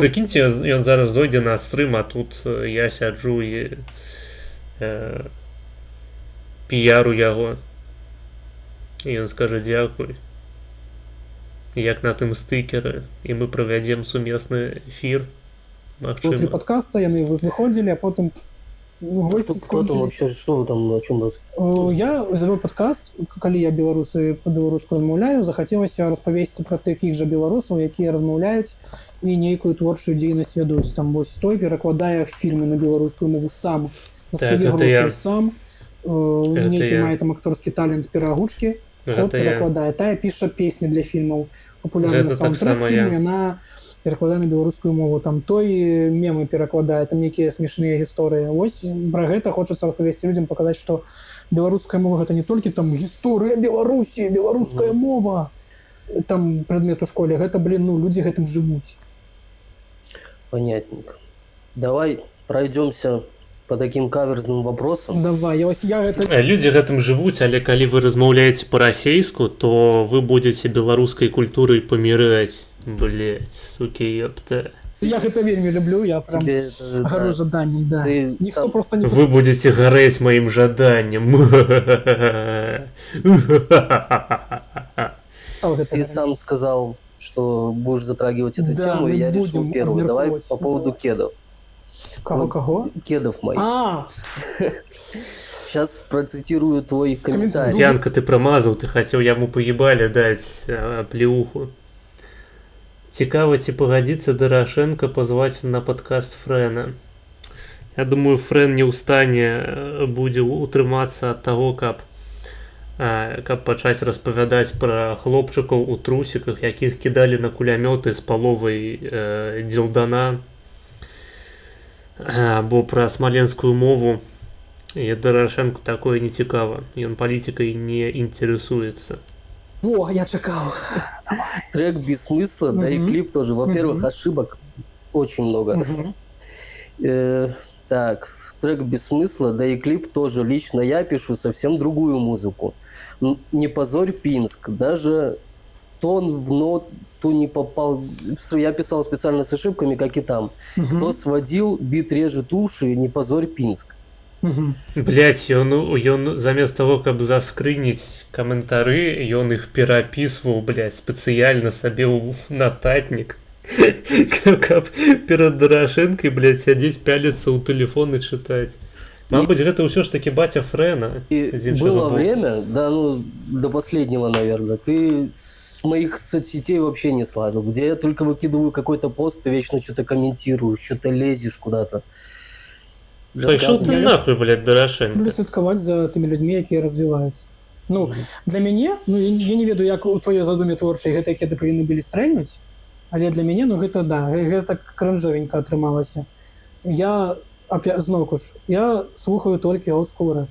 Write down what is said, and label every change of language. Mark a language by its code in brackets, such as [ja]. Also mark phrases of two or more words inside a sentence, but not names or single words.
[be] прыкіньце, ён зараз зойдзе на стрым, а тут я сяджу і піяру яго. І ён скажа дзякуй, як на тым стыкеры, і мы правядзем сумесны эфір, Внутрі магчыма. падкаста яны выходзілі, а потым госці скончыліся. [ru] Что вы там, [be] о чым вас? Я завёў падкаст, калі я беларусы па-беларуску размаўляю, захацелася распавесці пра такіх жа беларусаў, якія размаўляюць і нейкую творчую дзейнасць вядуць. Там вось той перакладае фільмы на беларускую мову сам, за свае грошы сам, нейкі мае там акторскі талент перагучкі. Перакладае. Тая піша песні для фільмаў. Папулярны саундтрэк фільм, яна перакладае на беларускую мову. Там той мемы перакладае, там нейкія смешныя гісторыі. Вось пра гэта хочацца распавесці людзям, паказаць, што беларуская мова гэта не толькі там гісторыя Беларусі, беларуская мова. Там прадмет у школе. Гэта, людзі гэтым жывуць. [ru] Понятненько. Давай пройдемся по таким каверзным вопросам. [be] Давай, я гэта... Людзі гэтым жывуць, але калі вы размаўляеце па-расейску, то вы будзеце беларускай культурай паміраць. [ru] Блять, суки, ёпта. [be] Я гэта вельмі люблю, я прям гару жаданнем, да. Ніхто просто не... [ru] Вы будете [be] гарэць маім жаданнем. [ru] Ты сам сказал, что будешь затрагивать эту тему, и я решил первую. Давай по поводу кедов. Кого? Кедов моих. Сейчас процитирую твой комментарий. Янка, ты промазал, ты хотел яму поебали дать плеуху. [be] Цікава, ці пагадзіцца Дарашенко [ru] позвать на подкаст [be] Фрэна. Я думаю, Фрэн не ў стане будзе утрымацца ад таго, каб пачаць распавядаць пра хлопчыкаў у трусіках, якіх кідалі на кулямёты з паловай дзелдана, або пра смаленскую мову. І Дарашэнку такое не цікава. Ён палітыкай не інтарэсуецца. О, я чакаў. [ru] Трек без смысла, да и Мгм. клип тоже. Во-первых, Мгм. ошибок очень много. Мгм. Так, трек без смысла, да и клип тоже. Лично я пишу совсем другую музыку. Не позорь Пинск. Даже тон в ноту не попал. Я писал специально с ошибками, как и там. Мгм. Кто сводил, бит режет уши, не позорь Пинск. Мгм. Блять, [be] ён замест того, каб заскрыніць каментары, ён іх перапісваў, блять, спецыяльна сабе ў нататнік. Каб перад Дарашэнкай, блять, сядзець пяліцца ў тэлефон і чытаць. Мабыць, гэта ўсё ж такі баця Фрэна. [ru] И [be] Из іншага [ru] было [be] боку. [ru] время, да, ну, до последнего, наверное, ты с моих соцсетей вообще не слазил, где я только выкидываю какой-то пост, ты вечно что-то комментируешь, что-то лезешь куда-то. [be] Пайшоў ты Я- нахуй, блять, Люблю Дарашэнка. слідкаваць за тымі людзьмі, якія развіваюцца. Ну, для мяне, ну я не ведаю, як у тваёй задуме творчай гэта кеды павінны былі стрэльнуць, але для мяне, ну гэта да, гэта крынжовенька атрымалася. Я зноўку ж, я слухаю толькі олдскул рэп.